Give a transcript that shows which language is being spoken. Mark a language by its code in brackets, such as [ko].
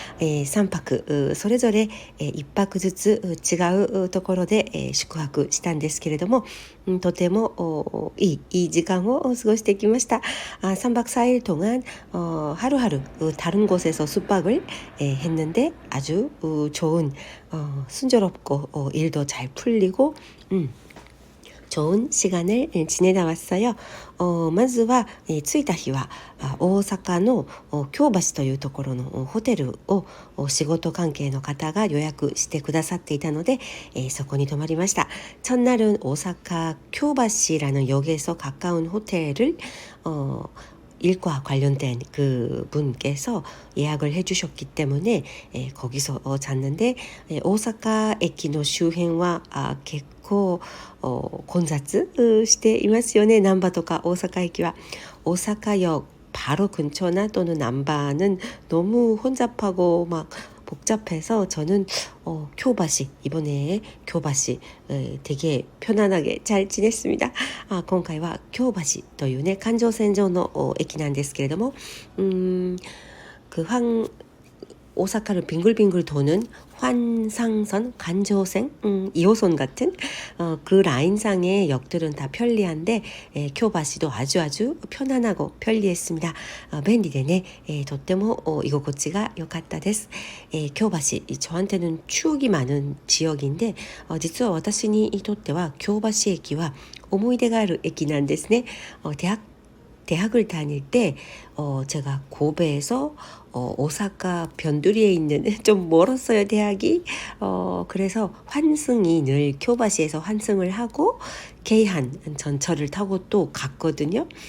[ja] 3泊それぞれ1泊ずつ違うところで宿泊したんですけれども、とてもいい時間を過ごしてきました。 [ko] 3박 4일 동안 하루하루 다른 곳에서 숙박을 했는데 아주 좋은 순조롭고 일도 잘 풀리고 좋은 시간을 지내다 왔어요. [ja] まずは、着いた日は大阪の京橋というところのホテルを仕事関係の方が予約してくださっていたので、そこに泊まりました。 [ko] 첫날은 오사카 교바시라는 역에서 가까운 호텔을 일과 관련된 그 분께서 예약을 해주셨기 때문에 거기서 잤는데, [ja] 오사카駅の周辺は結構混雑していますよね。難波とか大阪駅は。 [ko] 오사카역 바로 근처나 또는 남바는 너무 혼잡하고 막 복잡해서 저는 교바시, 이번에 교바시 되게 편안하게 잘 지냈습니다. [ja] 今回は京橋というね、環状線上の駅なんですけれども、 [ko] 오사카를 빙글빙글 도는 환상선, 간조생, 2호선 같은 그 라인상의 역들은 다 편리한데 교바시도 아주 편안하고 편리했습니다. [ja] 便利でね、とっても居心地が良かったです。 [ko] 교바시, 저한테는 추억이 많은 지역인데 [ja] 実は私にとっては京橋駅は思い出がある駅なんですね。 [ko] 대학을 다닐 때 제가 고베에서 오사카 변두리에 있는 좀 멀었어요, 대학이. 그래서 환승이 늘 교바시에서 환승을 하고 계이한 전철을 타고 또 갔거든요.